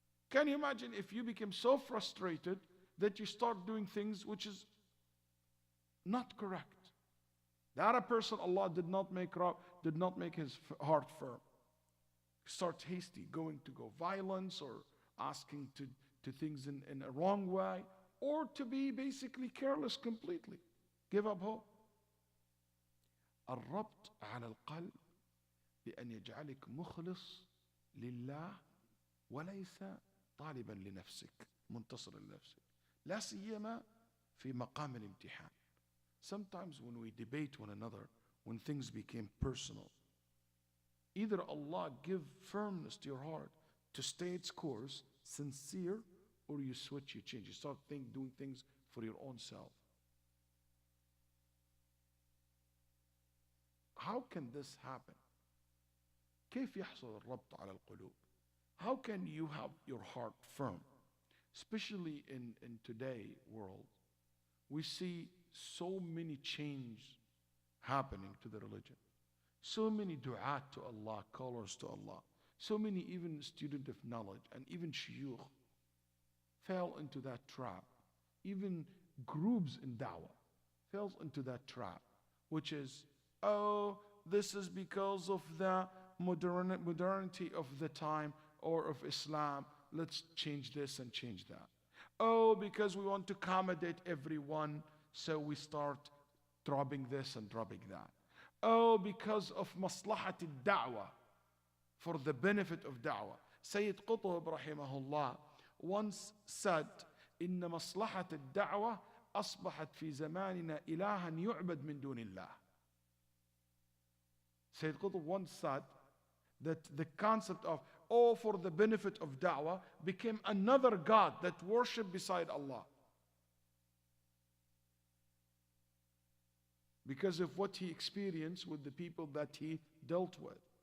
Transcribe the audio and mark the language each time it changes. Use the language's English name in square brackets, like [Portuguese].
[English] Can you imagine if you became so frustrated that you start doing things which is not correct? That a person Allah did not make his heart firm. start hasty, going to go violence or asking to things in a wrong way, or to be basically careless completely. Give up hope. [Arabic] الربط على القلب بأن يجعلك مخلص لله وليس طالبا لنفسك منتصر لنفسك لا سيما في مقام الامتحان. [English] Sometimes when we debate one another, when things became personal, either Allah give firmness to your heart to stay its course, sincere, or you switch, you change, you start doing things for your own self. How can this happen? [Arabic] كيف يحصل الربط على القلوب? [English] How can you have your heart firm? Especially in today's world, we see so many change happening to the religion. So many du'at to Allah, callers to Allah. So many even students of knowledge and even shuyukh fell into that trap. Even groups in da'wah fell into that trap, which is, oh, this is because of the modernity of the time or of Islam. Let's change this and change that. Oh, because we want to accommodate everyone, so we start dropping this and dropping that. Oh, because of maslahat al-da'wah, for the benefit of da'wah. Sayyid Qutb rahimahullah once said, [Arabic] إن مصلحة الدعوة أصبحت في زماننا إلها يعبد من دون الله. [English] Sayyid Qutb once said that the concept of all for the benefit of da'wah became another God that worship beside Allah. Because of what he experienced with the people that he dealt with.